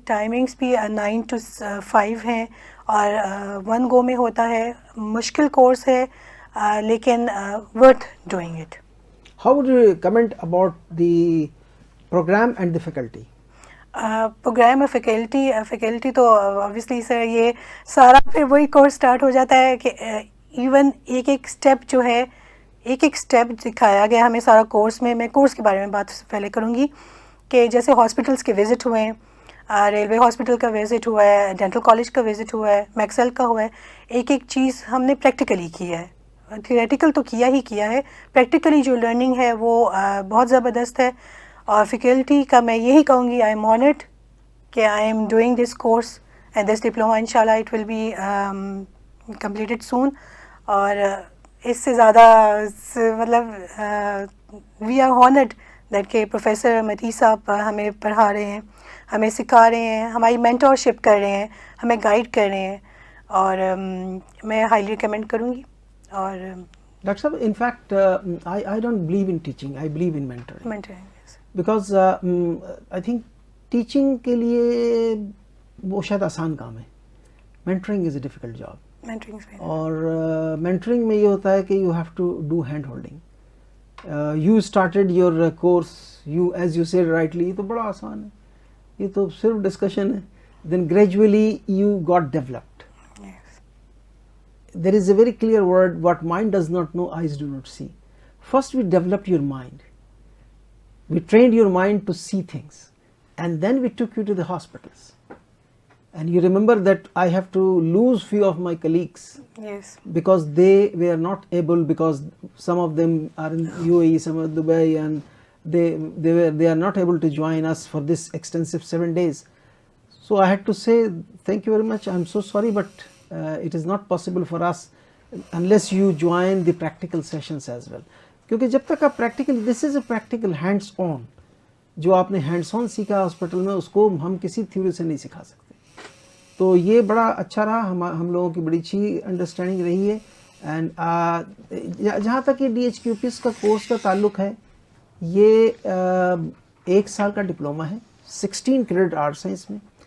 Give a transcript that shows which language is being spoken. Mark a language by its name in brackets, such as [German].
[Urdu] Timings بھی 9 to 5 ہیں اور 1 گو میں ہوتا ہے. مشکل کورس ہے لیکن worth doing it. [English] How would you comment about the program and the faculty? [Urdu] Programme اور فیکلٹی تو obviously سر یہ سارا پھر وہی کورس اسٹارٹ ہو جاتا ہے کہ ایون ایک اسٹیپ جو ہے, ایک اسٹیپ دکھایا گیا ہمیں سارا کورس میں. میں کورس کے بارے میں بات پہلے کروں گی کہ جیسے ہاسپٹلس کے وزٹ ہوئے ہیں, ریلوے ہاسپٹل کا وزٹ ہوا ہے, ڈینٹل کالج کا وزٹ ہوا ہے, میکسل کا ہوا ہے. ایک چیز ہم نے پریکٹیکلی کی ہے, تھیوریٹیکل تو کیا ہی کیا ہے, پریکٹیکلی جو لرننگ ہے وہ بہت زبردست ہے. اور فیکلٹی کا میں یہی کہوں گی, آئی ایم آنرڈ کہ I am doing this course and this diploma. ان شاء اللہ اٹ ول بی کمپلیٹڈ سون. اور اس سے زیادہ مطلب وی آر آنرڈ دیٹ کہ پروفیسر متی صاحب ہمیں پڑھا رہے ہیں, ہمیں سکھا رہے ہیں, ہماری مینٹورشپ کر رہے ہیں, ہمیں گائیڈ کر رہے ہیں. اور میں ہائیلی ریکمینڈ کروں گی. اور [English] Doctor صاحب, in fact I don't believe in teaching, I believe in mentoring. Because I think teaching کے لیے وہ شاید آسان کام ہے, mentoring is a difficult job. اور mentoring میں یہ ہوتا ہے کہ you have to do hand holding. You started your course, as you said rightly, یہ تو بڑا آسان ہے, یہ تو صرف ڈسکشن ہے. Then gradually you got developed. There is a very clear word, what mind does not know, eyes do not see. First we developed your mind. We trained your mind to see things. And then we took you to the hospitals. And you remember that I have to lose few of my colleagues. Yes. Because they were not able, because some of them are in UAE, some are Dubai, and they are not able to join us for this extensive 7 days. So I had to say thank you very much. I'm so sorry, but it is not possible for us unless you join the practical sessions as well. [Urdu] کیونکہ جب تک آپ practical, this is a practical hands on, جو آپ نے hands on سیکھا hospital میں اس کو ہم کسی تھیوری سے نہیں سکھا سکتے. تو یہ بڑا اچھا رہا, ہم لوگوں کی بڑی اچھی انڈرسٹینڈنگ رہی ہے. اینڈ جہاں تک یہ DHQPS کا کورس کا تعلق ہے, یہ 1 سال کا ڈپلومہ ہے, 16 کریڈٹ آرٹس ہیں اس میں.